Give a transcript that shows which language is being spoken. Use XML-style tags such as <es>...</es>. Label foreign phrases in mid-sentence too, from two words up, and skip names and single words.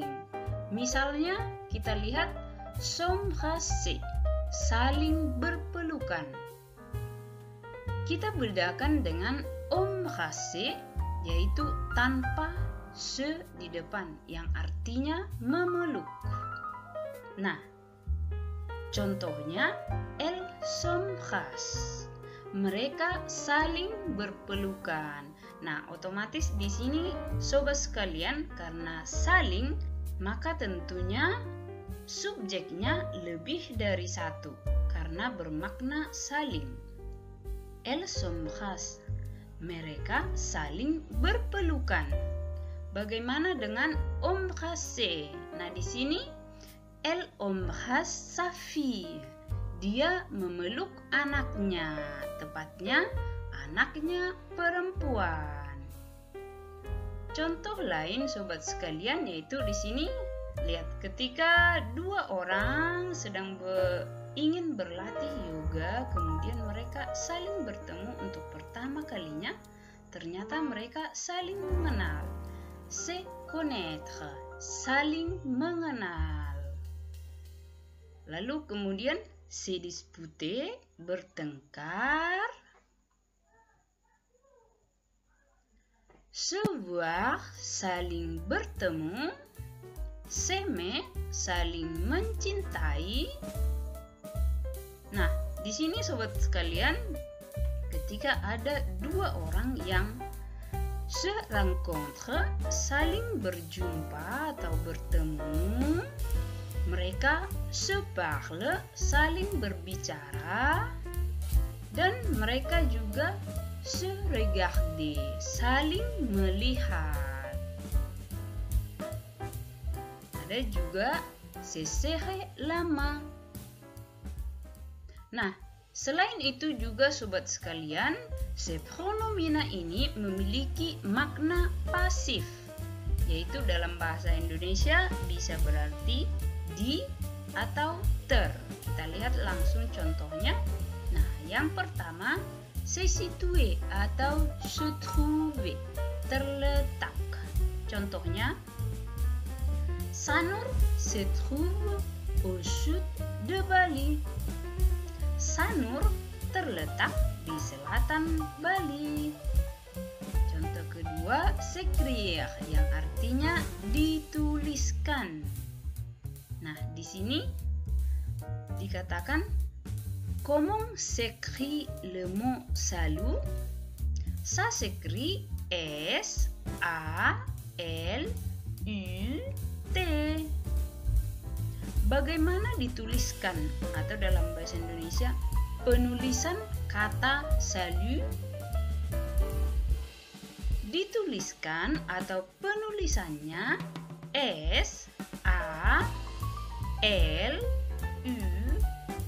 <id>Misalnya kita lihat s'embrasser, saling berpelukan. Kita bedakan dengan embrasser, yaitu tanpa se di depan, yang artinya memeluk. Nah, contohnya</id> <fr>elles s'embrassent,</fr> <id>mereka saling berpelukan. Nah, otomatis di sini sobat sekalian, karena saling, maka tentunya subjeknya lebih dari satu karena bermakna saling.</id> <fr>Elles s'embrassent,</fr> <id>mereka saling berpelukan. Bagaimana dengan embrasser? Nah, di sini</id> <fr>elle embrasse sa fille,</fr> <id>dia memeluk anaknya, tepatnya anaknya perempuan. Contoh lain sobat sekalian yaitu di sini lihat ketika dua orang sedang ingin berlatih yoga, kemudian mereka saling bertemu untuk pertama kalinya, ternyata mereka saling mengenal.</id> <fr>Se connaître,</fr> <id>saling mengenal. Lalu kemudian</id> <fr>se disputer,</fr> <id>bertengkar.</id> <fr>Se voir,</fr> <id>saling bertemu. S'aimer, saling mencintai. Nah, di sini sobat sekalian, ketika ada dua orang yang</id> <fr>se rencontre,</fr> <id>saling berjumpa atau bertemu, mereka</id> <fr>se parle,</fr> <id>saling berbicara. Dan mereka juga</id> <fr>se regarder,</fr> <id>saling melihat. Ada juga</id> <fr>se serrer la main.</fr> <id>Nah, selain itu juga sobat sekalian, se pronomina ini memiliki makna pasif, yaitu dalam bahasa Indonesia bisa berarti di atau ter. Kita lihat langsung contohnya. Nah, yang pertama,</id> <fr>se situer atau se trouver,</fr> <id>terletak.</id> <fr>Contohnya, Sanur se trouve au sud de Bali.</fr> <id>Sanur terletak di selatan Bali. Contoh kedua, s'écrire yang artinya dituliskan. Nah, di sini dikatakan</id> <fr>comment s'écrit le mot salut? Ça s'écrit S A L U T.</fr> <id>Bagaimana dituliskan atau dalam bahasa Indonesia penulisan kata salut? Dituliskan atau penulisannya S A L U T.</id>